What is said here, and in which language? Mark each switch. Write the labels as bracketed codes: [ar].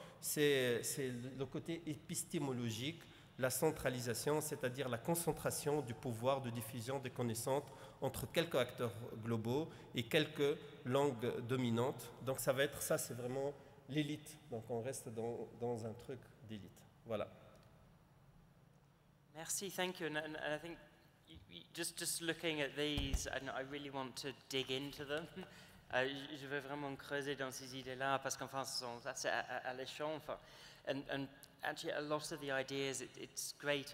[fr] C'est le côté épistémologique, la centralisation, c'est-à-dire la concentration du pouvoir de diffusion des connaissances entre quelques acteurs globaux et quelques langues dominantes. Donc ça va être ça, c'est vraiment l'élite. Donc on reste dans un truc d'élite. Voilà. Merci, [en] thank you. And I think just looking at these, I really want to dig into them. [fr] Je veux vraiment creuser dans ces idées-là parce qu'enfin, ce sont assez alléchants. [en] Enfin, and actually, a lot of the ideas, it's great.